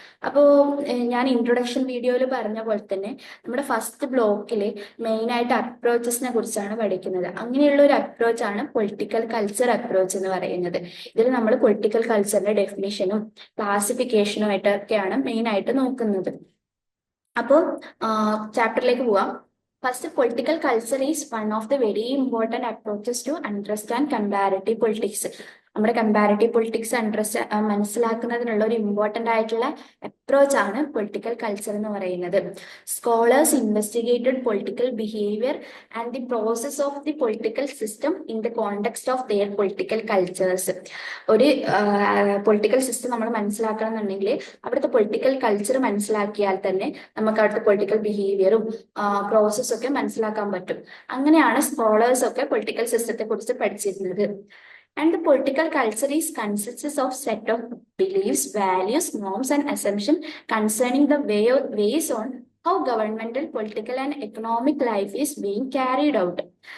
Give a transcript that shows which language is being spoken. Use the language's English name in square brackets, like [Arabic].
[Malayalam] അപ്പോൾ ഞാൻ ഇൻട്രൊഡക്ഷൻ വീഡിയോയിൽ പറഞ്ഞ പോലെ തന്നെ നമ്മുടെ ഫസ്റ്റ് ബ്ലോക്കിൽ മെയിൻ ആയിട്ട് അപ്രോച്ചസിനെ കുറിച്ചാണ് പഠിക്കുന്നത്. അങ്ങനെയുള്ള ഒരു അപ്രോച്ചാണ് പൊളിറ്റിക്കൽ കൾച്ചർ അപ്രോച്ച് എന്ന് പറയുന്നത്. ഇതിൽ നമ്മൾ പൊളിറ്റിക്കൽ കൾച്ചറിന്റെ ഡെഫിനിഷനും ക്ലാസിഫിക്കേഷനും ആയിട്ടൊക്കെയാണ് മെയിൻ ആയിട്ട് നോക്കുന്നത്. അപ്പോൾ ചാപ്റ്ററിലേക്ക് പോവാം. [English] First, political culture is one of the very important approaches to understand comparative politics. [Malayalam] നമ്മുടെ കമ്പാരറ്റീവ് പൊളിറ്റിക്സ് മനസ്സിലാക്കുന്നതിനുള്ള ഒരു ഇമ്പോർട്ടൻ്റ് ആയിട്ടുള്ള അപ്രോച്ച് ആണ് പൊളിറ്റിക്കൽ കൾച്ചർ എന്ന് പറയുന്നത്. [English] Scholars investigated political behaviour and the process of the political system in the context of their political cultures. [Malayalam] ഒരു political system നമ്മൾ മനസ്സിലാക്കണം എന്നുണ്ടെങ്കിൽ അവിടുത്തെ പൊളിറ്റിക്കൽ കൾച്ചർ മനസ്സിലാക്കിയാൽ തന്നെ നമുക്ക് അവിടുത്തെ പൊളിറ്റിക്കൽ ബിഹേവിയറും പ്രോസസ്സും ഒക്കെ മനസ്സിലാക്കാൻ പറ്റും. അങ്ങനെയാണ് സ്കോളേഴ്സ് ഒക്കെ പൊളിറ്റിക്കൽ സിസ്റ്റത്തെ കുറിച്ച് പഠിച്ചിരുന്നത്. [English] And the political culture consists of set of beliefs, values, norms, and assumptions concerning the ways on how governmental, political, and economic life is being carried out.